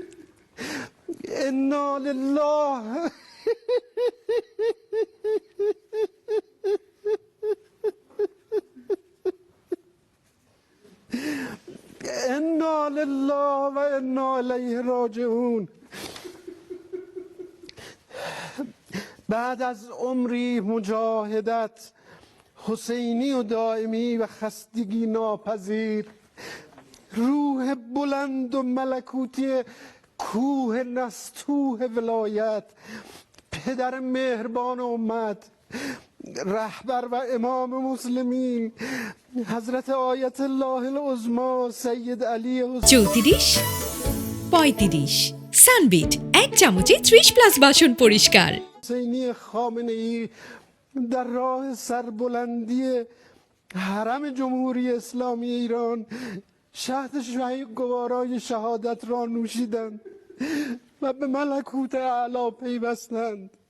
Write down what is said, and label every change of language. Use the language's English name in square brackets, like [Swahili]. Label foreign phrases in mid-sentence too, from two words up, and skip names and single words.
[Arabic] انا لله انا لله و انا الیه راجعون. [Persian] بعد از عمری مجاهدت حسینی و دائمی و خستگی ناپذیر، روح بلند و ملکوتی کوه نستوه ولایت، پدر مهربان امت، رهبر و امام مسلمین، حضرت آیت الله العظمی سید علی [Bangla] জ্যোতি ডিশ 35 সানবিট এক চামচে 30+ বাসন পরিষ্কার। [Persian] حسینی خامنه ای در راه سربلندی حرم جمهوری اسلامی ایران شهد گوارای شهادت را نوشیدند و به ملکوت اعلی پیوستند.